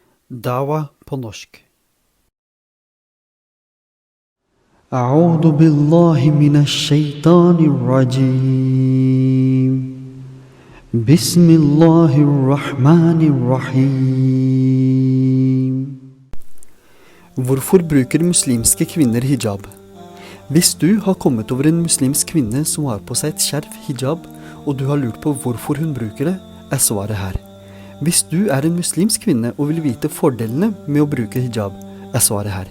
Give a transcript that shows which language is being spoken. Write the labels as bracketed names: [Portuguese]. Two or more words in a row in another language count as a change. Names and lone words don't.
[Norwegian] Dawa på norsk. [Arabic] أعوذ بالله من الشيطان الرجيم بسم الله الرحمن الرحيم. [Norwegian] Hvorfor bruker muslimske kvinner hijab? Hvis du har kommet over en muslimsk kvinne som har på seg et skjerf hijab, og du har lurt på hvorfor hun bruker det, er svaret her. Hvis du er en muslimsk kvinne og vil vite fordelene med å bruke hijab, er svaret her.